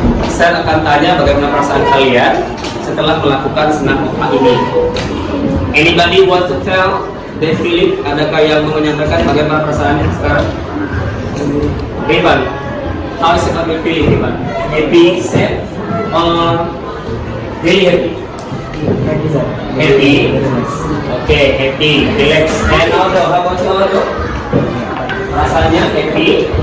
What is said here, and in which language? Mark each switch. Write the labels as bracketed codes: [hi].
[id] Saya akan tanya bagaimana perasaan kalian setelah melakukan senam upah ini. [en] Anybody want to tell their feeling? [id] Adakah yang mau menyampaikan bagaimana perasaannya sekarang? [en] Ivan, how is your feeling, Ivan? Happy, sad, or really happy? Happy. Okay, happy, relax. And Aldo, how about you, Aldo? Rasanya happy.